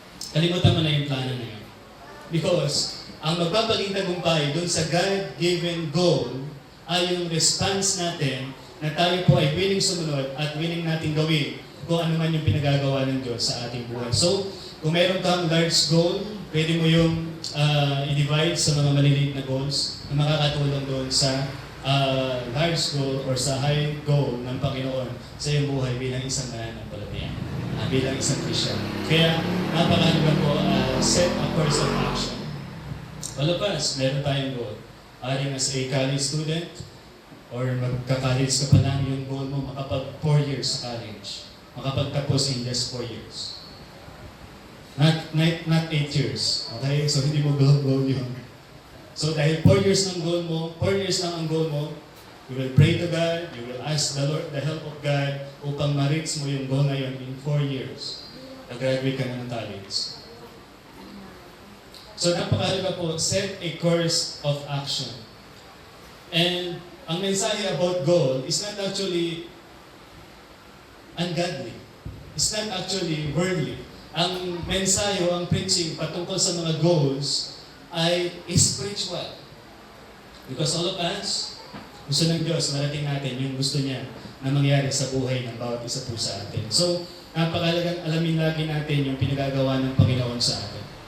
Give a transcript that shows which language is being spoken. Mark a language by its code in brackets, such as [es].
[tl] Kalimutan mo na yung plano na yun. Because ang magpapaging tagumpay doon sa God-given goal ay yung response natin na tayo po ay willing sumunod at willing natin gawin kung ano man yung pinagagawa ng Diyos sa ating buhay. So, kung meron kang large goal, pwede mo yung i-divide sa mga maliliit na goals na makakatulong doon sa large goal or sa high goal ng Panginoon sa iyong buhay bilang isang mananampalataya, bilang isang Christian. Kaya, napakahalaga po, [en] set a course of action. [tl] Palapas, meron tayong goal. Aring as a college student, or magka-college ka pa lang, yung goal mo makapag 4 years sa college. Makapagtapos in just 4 years. [en] Not 8 years. [tl] Okay? So, hindi mo goal yun. So, dahil 4 years ng goal mo, 4 years lang ang goal mo, [en] you will pray to God, you will ask the Lord, the help of God, [tl] upang ma-reach mo yung goal na yun in 4 years. Nag-graduate ka na ng college. So, napakahalaga po, [en] set a course of action. [tl] And, ang mensahe about goal [en] is not actually ungodly. It's not actually worldly. [tl] Ang mensahe o ang preaching patungkol sa mga goals ay spiritual. [en] Because all of us, [tl] gusto ng Diyos, marating natin yung gusto niya na mangyari sa buhay ng bawat isa po sa atin. So, napakalagang alamin lagi natin yung pinagagawa ng Panginoon sa atin.